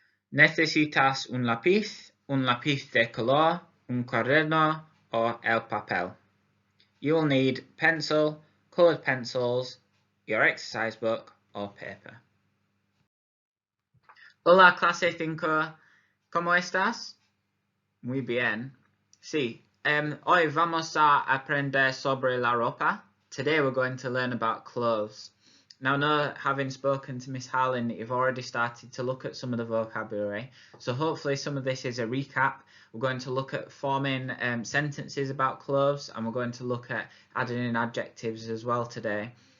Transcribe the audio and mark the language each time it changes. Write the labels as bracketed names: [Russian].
[Spanish] Necesitas un lápiz de color, un cuaderno o el papel. [English] You'll need pencil, colored pencils, your exercise book or paper. [Spanish] Hola clase 5, ¿cómo estás? Muy bien. Sí, hoy vamos a aprender sobre la ropa. [English] Today we're going to learn about clothes. Now, having spoken to Miss Harlan, you've already started to look at some of the vocabulary. So hopefully some of this is a recap. We're going to look at forming sentences about clothes, and we're going to look at adding in adjectives as well today.